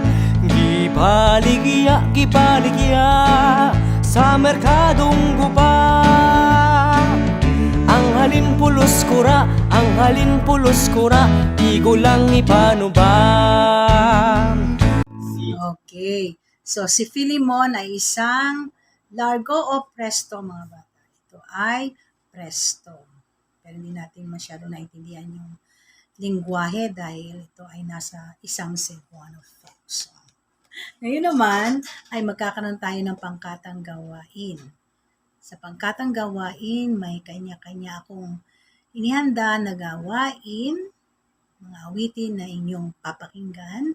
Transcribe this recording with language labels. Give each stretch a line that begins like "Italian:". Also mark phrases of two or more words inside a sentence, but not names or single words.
Cebuano: Gipaligya sa merkadong guba. Ang halin pulos kura, igo lang ipanubang.
Filipino: Okay. So, si Filimon ay isang largo o presto, mga bata. Ito ay presto. Pero hindi natin masyado naintindihan yung lingwahe dahil ito ay nasa isang Cebuano
English: folk song.
Filipino: Ngayon naman ay magkakaroon tayo ng pangkatang gawain. Sa pangkatang gawain, may kanya-kanya akong inihanda na gawain, mga awitin na inyong papakinggan.